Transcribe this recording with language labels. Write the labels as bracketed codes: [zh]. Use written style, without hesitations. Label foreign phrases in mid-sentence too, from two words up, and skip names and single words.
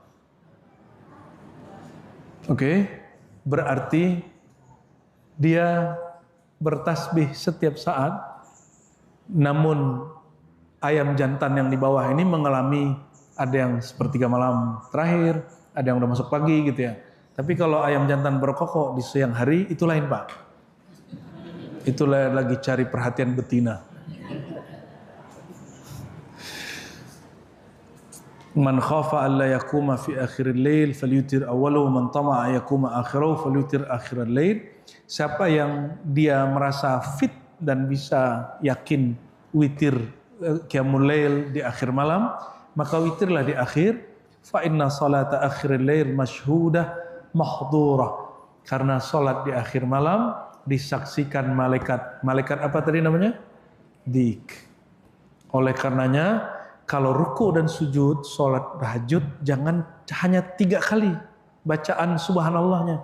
[id] Oke, berarti dia bertasbih setiap saat, namun ayam jantan yang di bawah ini mengalami ada yang sepertiga malam terakhir, ada yang udah masuk pagi gitu ya. Tapi kalau ayam jantan berkokok di siang hari, itu lain Pak. Itulah lagi cari perhatian betina. [ar] من خاف ألا يقوم في آخر الليل فليوتر أوله، من طمع أن يقوم آخره فليوتر آخر الليل. [id] Siapa yang dia merasa fit dan bisa yakin witir [ar] قيام الليل [id] di akhir malam, maka witirlah di akhir. [ar] فإن صلاة آخر الليل مشهودة محضورة. [id] Karena salat di akhir malam disaksikan malaikat. Malaikat apa tadi namanya? Dik. Oleh karenanya kalau ruku dan sujud salat tahajud jangan hanya 3 kali bacaan subhanallahnya.